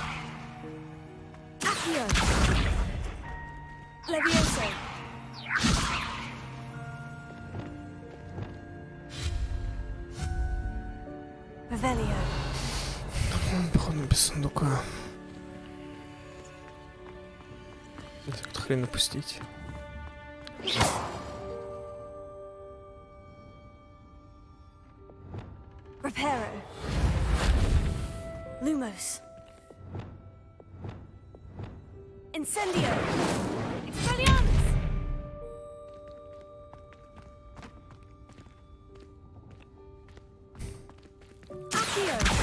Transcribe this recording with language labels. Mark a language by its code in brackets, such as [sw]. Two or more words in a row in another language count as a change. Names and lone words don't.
[la] Accio. Levioso. Revelio. [ru] Походу без сундука. Это хрен напустить. [la] Reparo. Lumos. Incendio. Expelliarmus. Accio.